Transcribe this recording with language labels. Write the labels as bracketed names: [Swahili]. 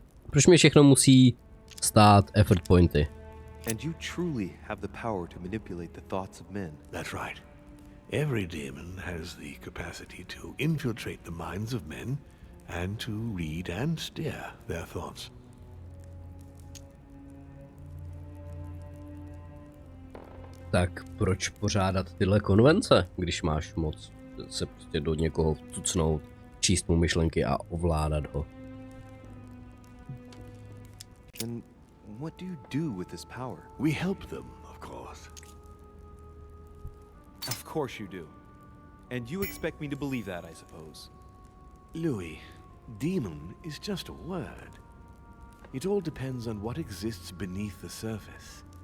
[Czech] Proč mi všechno musí stát effort pointy? [English] And you truly have the power to manipulate the thoughts of men. That's right. Every demon has the capacity to infiltrate the minds of men and to read and steer their thoughts. [Czech] Tak proč pořádat tyhle konvence, když máš moc se prostě do někoho vcucnout, číst mu myšlenky a ovládat ho? [English] And what do you do with this power? We help them, of course. Of course you do. And you expect me to believe that, I suppose. Louis, demon is just a word. It all depends on what exists beneath the surface.